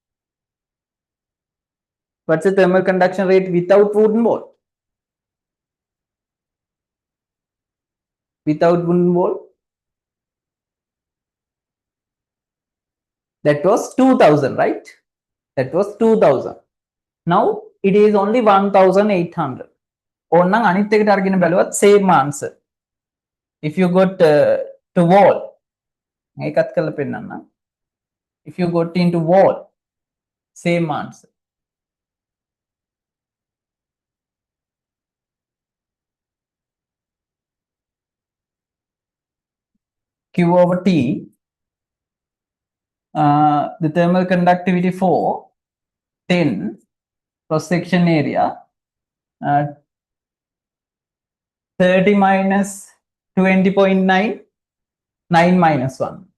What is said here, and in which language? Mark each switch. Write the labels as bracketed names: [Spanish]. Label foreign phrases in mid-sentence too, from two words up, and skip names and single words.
[English] What's the thermal conduction rate without wooden wall? Without wooden wall? That was 2000, right? That was 2000. Now it is only 1800. [Sinhala] ඕනනම් අනිත් එකට අරගෙන බැලුවත් [English] same answer. If you got to wall, [Sinhala] මේකත් කරලා පෙන්නන්න. [English] If you got into wall, same answer. Q over T, the thermal conductivity 4, 10, cross section area, 30 minus 20.9, 9 minus 1.